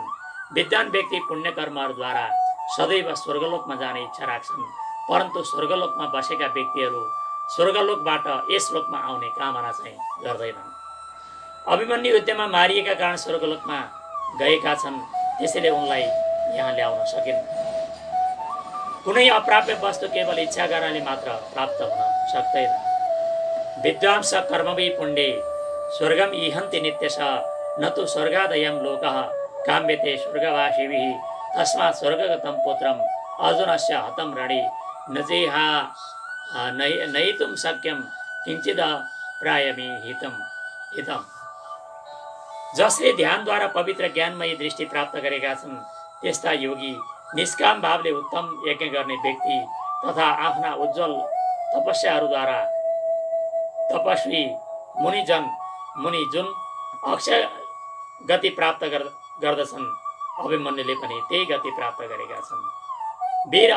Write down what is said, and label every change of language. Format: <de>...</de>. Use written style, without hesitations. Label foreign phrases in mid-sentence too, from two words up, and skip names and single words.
<ne>विद्वान व्यक्ति पुण्यकर्महरूद्वारा सदैव स्वर्गलोकमा जाने इच्छा राख्छन्, परन्तु स्वर्गलोकमा बसेका व्यक्तिहरू स्वर्गलोकबाट यस लोकमा आउने कामना चाहिँ गर्दैनन्। अभिमन्यु युद्धमा मारिएका कारण स्वर्गलोकमा गएका छन्, त्यसैले उनलाई यहाँ ल्याउन सकिन्न। कुनै अप्राप्य वस्तु केवल इच्छा गर्नाले मात्र प्राप्त हुन सक्दैन।</ne> <sa>विद्वांस कर्मवि पुण्ये स्वर्गम इहन्ति नित्यश न तु स्वर्गादयं लोकः काम्यते स्वर्गवासिभिः तस्मात् स्वर्गगतं पुत्रम अर्जुनस्य हतं रणे नजेहा नयितुं शक्यं किञ्चिद प्रायमे हितम।</sa> <ne>जसले ध्यानद्वारा पवित्र ज्ञानमयी दृष्टि प्राप्त गरेका छन् त्यस्ता योगी, निष्काम भावले उत्तम यज्ञ गर्ने व्यक्ति तथा आफ्ना उज्जवल तपस्याहरूद्वारा तपस्वी मुनि जुन अक्षय गति प्राप्त गर्दछन् अभिमन्युले पनि त्यही गति प्राप्त गरेका छन्।</ne>